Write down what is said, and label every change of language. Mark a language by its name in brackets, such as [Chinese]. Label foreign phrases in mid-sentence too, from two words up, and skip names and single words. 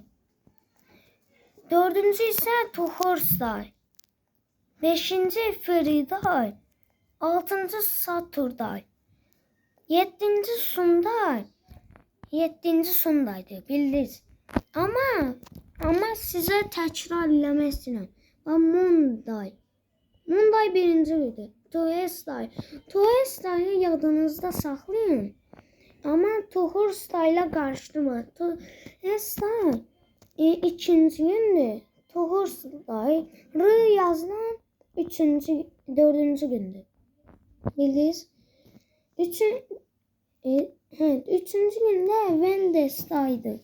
[Turkish] Dördüncü ise Thursday. Beşinci Friday. Altıncı Saturday. Yedinci Sundaydı, bildiniz. [Azerbaijani] Ama size tekrar eləmək istəyirəm. Monday birinci gündür. Tuesday'ı yadınızda saxlayın. [Turkish] Ama Thursday ile karıştırma. [Azerbaijani] Tuesday ikinci gündür. Thursday yazılan dördüncü gündür. Bildiniz? [Turkish] Üçüncü günde Wednesday'dı.